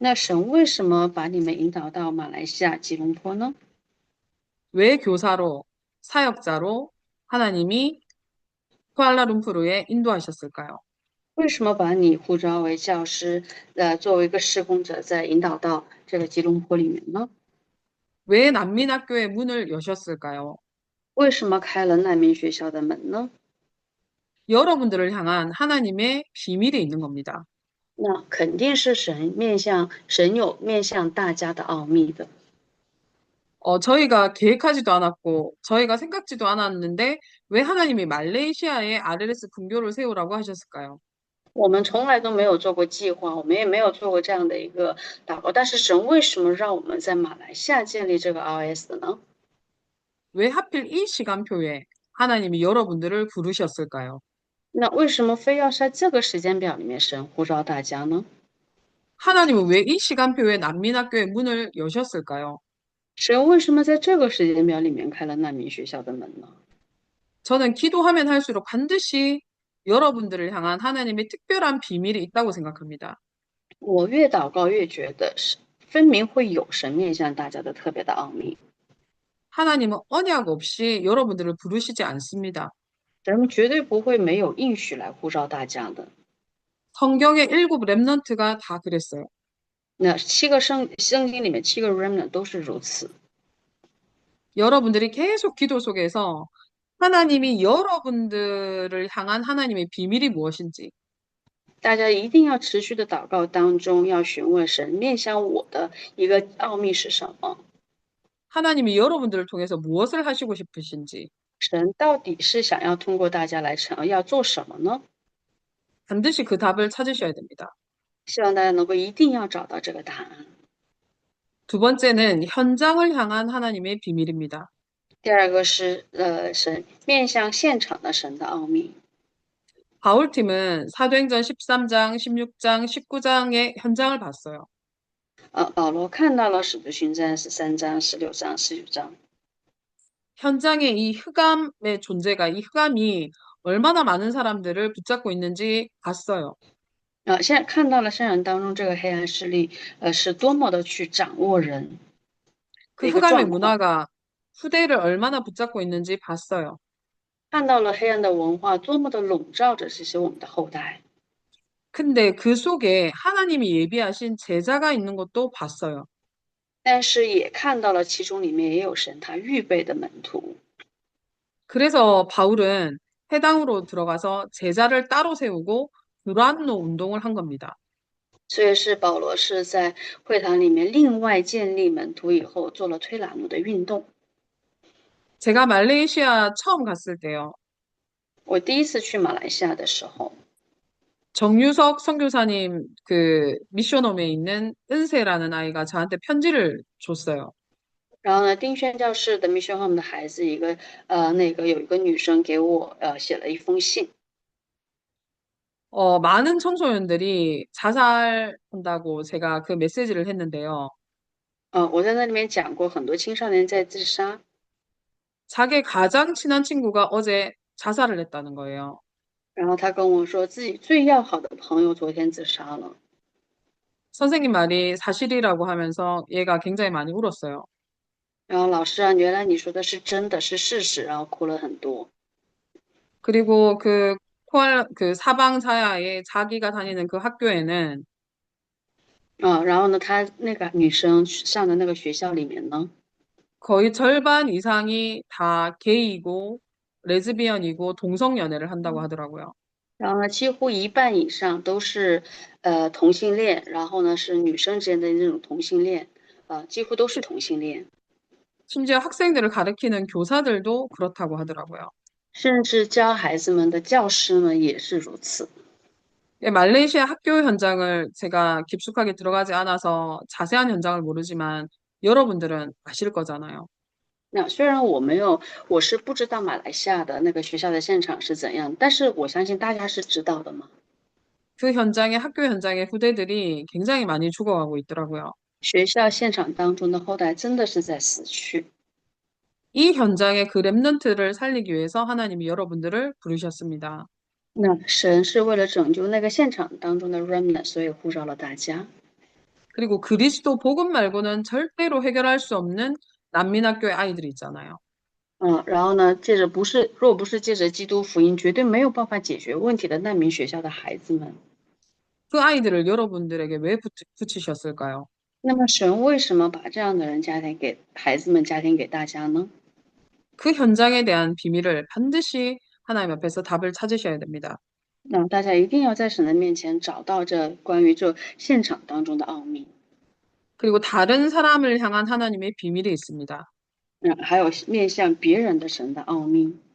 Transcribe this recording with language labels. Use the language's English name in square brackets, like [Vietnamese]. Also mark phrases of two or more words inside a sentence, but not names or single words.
[Chinese] 那神为什么把你们引导到马来西亚吉隆坡呢？ [Korean] 왜 교사로, 사역자로 하나님이 쿠알라룸푸르에 인도하셨을까요? [Chinese] 为什么把你呼召为教师，作为一个施工者，再引导到这个吉隆坡里面呢？ [Korean] 왜 난민학교의 문을 여셨을까요? [Chinese] 为什么开了难民学校的门呢？ [Korean] 여러분들을 향한 하나님의 비밀이 있는 겁니다. [Chinese] 那肯定是神有面向大家的奥秘的。 [Korean] 저희가 계획하지도 않았고, 저희가 생각지도 않았는데, 왜 하나님이 말레이시아에 RLS 분교를 세우라고 하셨을까요? [Chinese] 我们从来都没有做过计划，我们也没有做过这样的一个祷告。但是神为什么让我们在马来西亚建立这个 RS 的呢？ [Korean] 왜 하필 이 시간표에 하나님이 여러분들을 부르셨을까요? [Chinese] 那为什么非要在这个时间表里面神呼召大家呢？ [Korean] 하나님은 왜 이 시간표에 난민학교의 문을 여셨을까요? [Chinese] 神为什么在这个时间表里面开了难民学校的门呢？ [Korean] 저는 기도하면 할수록 반드시 여러분들을 향한 하나님의 특별한 비밀이 있다고 생각합니다. [Chinese] 我越祷告越觉得是分明会有神面向大家的特别的奥秘。 [Korean] 하나님은 언약 없이 여러분들을 부르시지 않습니다. [Chinese] 神绝对不会没有应许来呼召大家的。 [Korean] 성경의 일곱 렘넌트가 다 그랬어요. [Chinese] 那圣经里面7个 remnant 都是如此。 [Korean] 여러분들이 계속 기도 속에서 하나님이 여러분들을 향한 하나님의 비밀이 무엇인지, [Chinese] 大家一定要持续的祷告当中，要询问神面向我的一个奥秘是什么？ [Korean] 하나님이 여러분들을 통해서 무엇을 하시고 싶으신지, [Chinese] 神到底是想要通过大家来要做什么呢？ [Korean] 반드시 그 답을 찾으셔야 됩니다. [Chinese] 希望大家能够一定要找到这个答案。 [Korean] 두 번째는 현장을 향한 하나님의 비밀입니다. [Chinese] 第二个是神面向现场的神的奥秘。 [Korean] 바울팀은 사도행전 13장, 16장, 19장의 현장을 봤어요. [Chinese] 保罗看到了《使徒行传》13章、16章、19章。 [Korean] 현장에 이 흑암의 존재가, 이 흑암이 얼마나 많은 사람들을 붙잡고 있는지 봤어요. [Chinese] 现在看到了圣人当中这个黑暗势力，是多么的去掌握人 [Korean] 그 [Chinese] 的一个 [Korean] 흑암의 [Chinese] 状况。 [Korean] 문화가 후대를 얼마나 붙잡고 있는지 봤어요. [Chinese] 看到了黑暗的文化多么的笼罩着这些我们的后代。 [Korean] 근데 그 속에 하나님이 예비하신 제자가 있는 것도 봤어요. [Chinese] 但是也看到了其中里面也有神他预备的门徒。 [Korean] 그래서 바울은 해당으로 들어가서 제자를 따로 세우고 불안노 운동을 한 겁니다. [Chinese] 所以是保罗是在会堂里面另外建立门徒以后，做了推拿路的运动。 [Korean] 제가 말레이시아 처음 갔을 때요. [Chinese] 我第一次去马来西亚的时候， [Korean] 정유석 선교사님 그 미션홈에 있는 은세라는 아이가 저한테 편지를 줬어요. [Chinese] 然后呢，丁轩教室的 Mission Home 的孩子，有一个女生给我写了一封信。 [Korean] 많은 청소년들이 자살한다고 제가 그 메시지를 했는데요. [Chinese] 我在那里面讲过，很多青少年在自杀。 [Korean] 자기 가장 친한 친구가 어제 자살을 했다는 거예요. [Chinese] 然后他跟我说，自己最要好的朋友昨天自杀了。 [Korean] 선생님 말이 사실이라고 하면서 얘가 굉장히 많이 울었어요. [Chinese] 然后老师啊，原来你说的是真的，是事实，然后哭了很多。 [Korean] 그리고 그 사방사야에 자기가 다니는 그 학교에는 [Chinese] 然后呢，他那个女生上的那个学校里面呢， [Korean] 거의 절반 이상이 다 게이고 레즈비언이고 동성 연애를 한다고 하더라고요. [Chinese] 然后呢，几乎一半以上都是同性恋，然后呢是女生之间的那种同性恋，几乎都是同性恋， [Korean] 심지어 학생들을 가르치는 교사들도 그렇다고 하더라고요. [Chinese] 甚至教孩子们的教师们也是如此。 [Korean] 예, 말레이시아 학교 현장을 제가 깊숙하게 들어가지 않아서 자세한 현장을 모르지만 여러분들은 아실 거잖아요. [Chinese] 那虽然我是不知道马来西亚的那个学校的现场是怎样，但是我相信大家是知道的嘛。 [Korean] 그 현장에 학교 현장의 후대들이 굉장히 많이 죽어가고 있더라고요. [Chinese] 学校现场当中的后代真的是在死去。 [Korean] 이 현장의 그 렘넌트를 살리기 위해서 하나님이 여러분들을 부르셨습니다. [Chinese] 那神是为了拯救那个现场当中的 remnant，所以呼召了大家。 [Korean] 그리고 그리스도 복음 말고는 절대로 해결할 수 없는 난민학교의 아이들이 있잖아요. [Chinese] 然后呢，若不是借着基督福音，绝对没有办法解决问题的难民学校的孩子们。 [Korean] 그 아이들을 여러분들에게 왜 붙이셨을까요? [Chinese] 那么神为什么把这样的人家庭给孩子们家庭给大家呢？ [Korean] 그 현장에 대한 비밀을 반드시 하나님 앞에서 답을 찾으셔야 됩니다. [Chinese] 那大家一定要在神的面前找到这关于这现场当中的奥秘。 [Korean] 그리고 다른 사람을 향한 하나님의 비밀이 있습니다. [Chinese] 还有面向别人的神的奥秘。